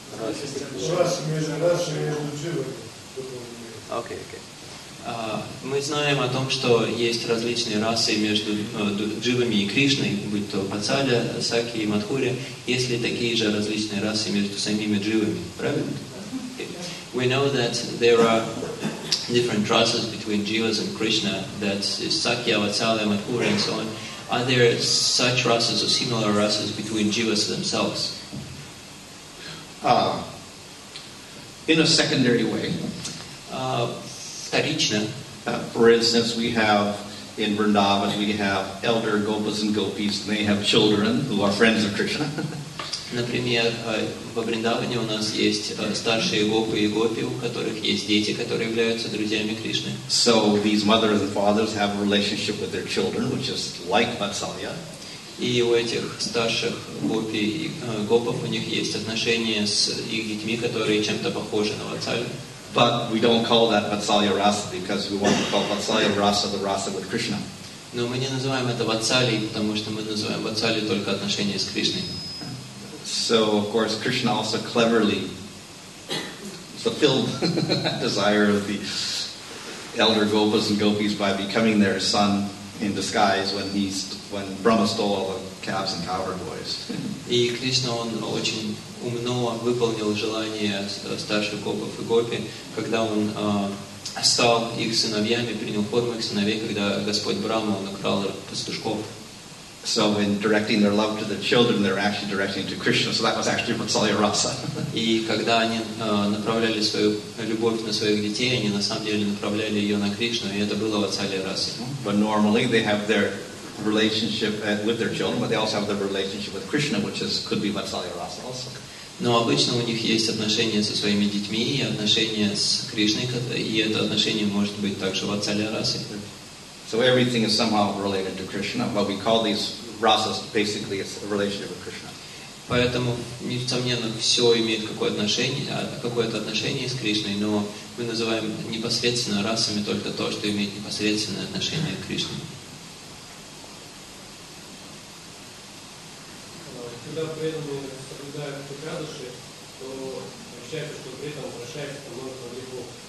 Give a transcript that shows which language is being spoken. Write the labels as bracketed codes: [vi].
[ru] Расы между дживами духовными. Окей. Мы знаем о том, что есть различные расы между дживами и Кришной, будь то Пацаля, Саки и Мадхури. Есть ли такие же различные расы между самими дживами? Правильно? Okay. [en] We know that there are different races between Jivas and Krishna, that is Sakya, Vatsalya, Madhura and so on. Are there such races or similar races between Jivas themselves? In a secondary way. [ru] Вторично. [en] For instance, we have in Vrindavan, we have elder Gopas and Gopis, and they have children who are friends of Krishna. [ru] Например, во Вриндаване у нас есть старшие гопы и гопи, у которых есть дети, которые являются друзьями Кришны. [en] So these mothers and fathers have a relationship with their children, which is like Vatsalya. [ru] И у этих старших гопи и гопов у них есть отношения с их детьми, которые чем-то похожи на Ватсалю. [en] But we don't call that Vatsalya Rasa because we want to call Vatsalya Rasa the Rasa with Krishna. [ru] Но мы не называем это Ватсалей, потому что мы называем Ватсалей только отношения с Кришной. [en] So, of course, Krishna also cleverly fulfilled that desire of the elder Gopas and Gopis by becoming their son in disguise when Brahma stole all the calves and cowherd boys. [ru] И Кришна, он очень умно выполнил желание старших гопов и гопи, когда он стал их сыновьями, принял форму их сыновей, когда Господь Брахма, он украл пастушков. [en] So in directing their love to the children, they're actually directing to Krishna. So that was actually Vatsalya Rasa. [ru] И когда они направляли свою любовь на своих детей, они на самом деле направляли ее на Кришну, и это было Ватсалья Раса. [en] But normally they have their relationship with their children, but they also have their relationship with Krishna, which could be Vatsalya Rasa also. [ru] Но обычно у них есть отношения со своими детьми и отношения с Кришной, и это отношение может быть также Ватсалья Расой. [en] So everything is somehow related to Krishna, but we call these rasas basically it's a relationship with Krishna. [ru] Поэтому, несомненно, все имеет какое-то отношение с Кришной, но мы называем непосредственно расами только то, что имеет непосредственное отношение к Кришне. Когда преданные соблюдают Экадаши, то ощущается, что при этом украшается множество грехов.